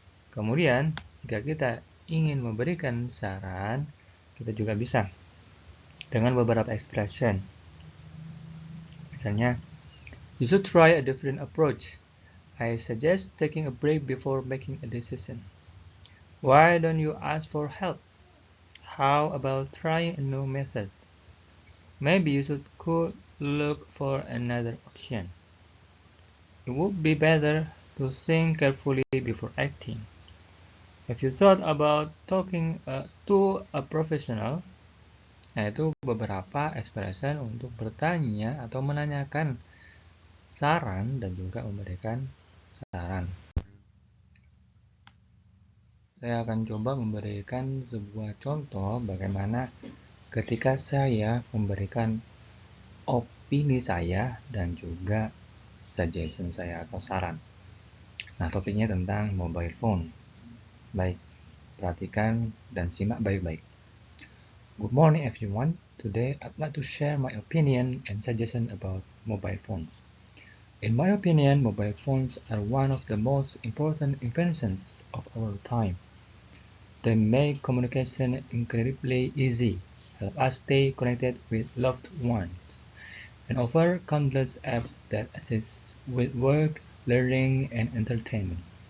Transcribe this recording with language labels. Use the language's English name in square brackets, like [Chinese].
[Indonesian] Kemudian, jika kita ingin memberikan saran, kita juga bisa dengan beberapa expression. [English] Misalnya, you should try a different approach. I suggest taking a break before making a decision. Why don't you ask for help? How about trying a new method? Maybe you could look for another option. It would be better to think carefully before acting. Have you thought about talking to a professional? [Indonesian] Nah, itu beberapa expression untuk bertanya atau menanyakan saran dan juga memberikan saran. Saya akan coba memberikan sebuah contoh bagaimana ketika saya memberikan opini saya dan juga suggestion saya atau saran. Nah, topiknya tentang mobile phone. Baik, perhatikan dan simak baik-baik. [English] Good morning everyone. Today I'd like to share my opinion and suggestion about mobile phones. In my opinion, mobile phones are one of the most important inventions of our time. They make communication incredibly easy, help us stay connected with loved ones, and offer countless apps that assist with work, learning, and entertainment.